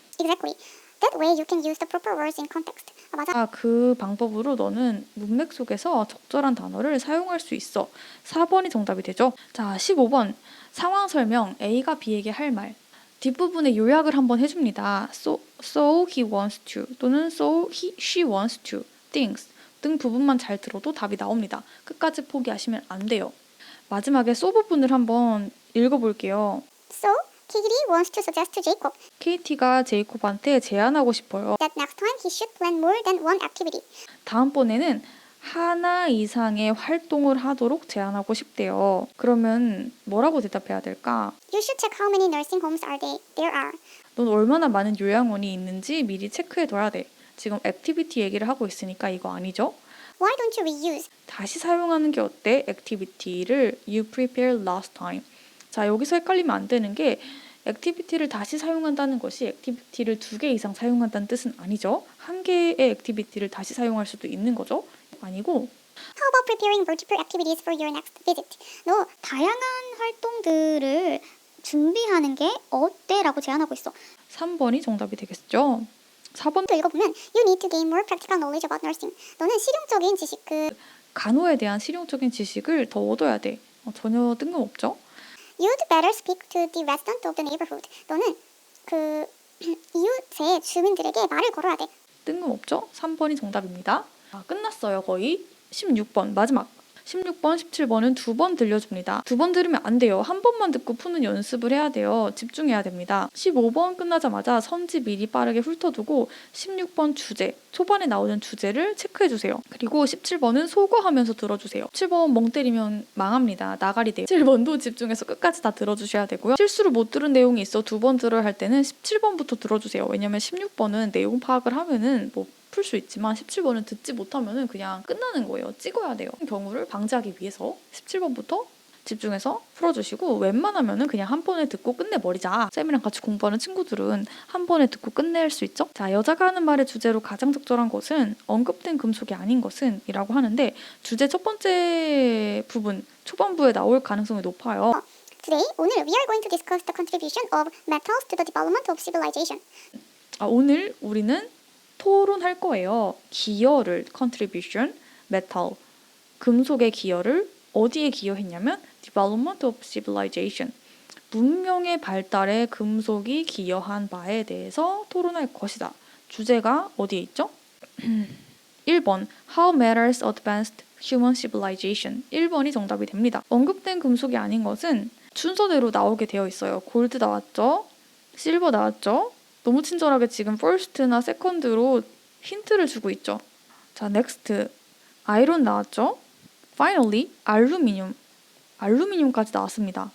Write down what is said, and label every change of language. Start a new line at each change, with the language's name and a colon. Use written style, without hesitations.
English: Exactly. That way you can use the proper words in context.
Korean: 맞아. 그 방법으로 너는 문맥 속에서 적절한 단어를 사용할 수 있어. 4번이 정답이 되죠. 자, 15번. 상황 설명. A가 B에게 할 말. 뒷부분에 요약을 한번 해줍니다.
English: So he wants to 또는 she wants to things 등
Korean: 부분만 잘 들어도 답이 나옵니다. 끝까지 포기하시면 안 돼요. 마지막에 so 부분을 한번 읽어볼게요.
English: So, Katie wants to suggest to Jacob
Korean: KT가 제이콥한테 제안하고 싶어요.
English: that next time he should plan more than one activity.
Korean: 다음번에는 하나 이상의 활동을 하도록 제안하고 싶대요. 그러면 뭐라고 대답해야 될까?
English: You should check how many nursing homes there are.
Korean: 넌 얼마나 많은 요양원이 있는지 미리 체크해둬야 돼. 지금 액티비티 얘기를 하고 있으니까 이거 아니죠?
English: Why don't you reuse?
Korean: 다시 사용하는 게 어때?
English: 액티비티를 you prepared last time.
Korean: 자, 여기서 헷갈리면 안 되는 게 액티비티를 다시 사용한다는 것이 액티비티를 2개 이상 사용한다는 뜻은 아니죠. 한 개의 액티비티를 다시 사용할 수도 있는 거죠. 아니고
English: How about preparing multiple activities for your next visit?
Korean: 너 다양한 활동들을 준비하는 게 어때? 라고 제안하고 있어. 3번이 정답이 되겠죠. 4번 또 읽어보면
English: You need to gain more practical knowledge about nursing.
Korean: 너는 실용적인 지식, 간호에 대한 실용적인 지식을 더 얻어야 돼. 전혀 뜬금없죠.
English: You'd better speak to the resident of the neighborhood.
Korean: 너는 이웃의 주민들에게 말을 걸어야 돼. 뜬금없죠. 3번이 정답입니다. 끝났어요. 거의 16번 마지막. 16번, 17번은 2번 들려줍니다. 2번 들으면 안 돼요. 한 번만 듣고 푸는 연습을 해야 돼요. 집중해야 됩니다. 15번 끝나자마자 선지 미리 빠르게 훑어두고 16번 주제, 초반에 나오는 주제를 체크해주세요. 그리고 17번은 소거하면서 들어주세요. 17번 멍 때리면 망합니다. 나가리 돼요. 17번도 집중해서 끝까지 다 들어주셔야 되고요. 실수로 못 들은 내용이 있어 2번 들어야 할 때는 17번부터 들어주세요. 왜냐면 16번은 내용 파악을 하면은 풀 수 있지만 17번은 듣지 못하면은 그냥 끝나는 거예요. 찍어야 돼요. 경우를 방지하기 위해서 17번부터 집중해서 풀어주시고 웬만하면은 그냥 한 번에 듣고 끝내버리자. 쌤이랑 같이 공부하는 친구들은 한 번에 듣고 끝낼 수 있죠. 자, 여자가 하는 말의 주제로 가장 적절한 것은 언급된 금속이 아닌 것은 이라고 하는데 주제 첫 번째 부분 초반부에 나올 가능성이 높아요.
English: Today,
Korean: 오늘
English: we are going to discuss the contribution of metals to the development of civilization.
Korean: 오늘 우리는 토론할 거예요. 기여를 contribution, metal, 금속의 기여를 어디에 기여했냐면
English: development of civilization,
Korean: 문명의 발달에 금속이 기여한 바에 대해서 토론할 것이다. 주제가 어디에 있죠?
English: 1번 How metals advanced human civilization.
Korean: 1번이 정답이 됩니다. 언급된 금속이 아닌 것은 순서대로 나오게 되어 있어요. 골드 나왔죠? 실버 나왔죠? 너무 친절하게 지금 first나 second로 힌트를 주고 있죠. 자, next. 아이론 나왔죠? Finally, 알루미늄까지 나왔습니다.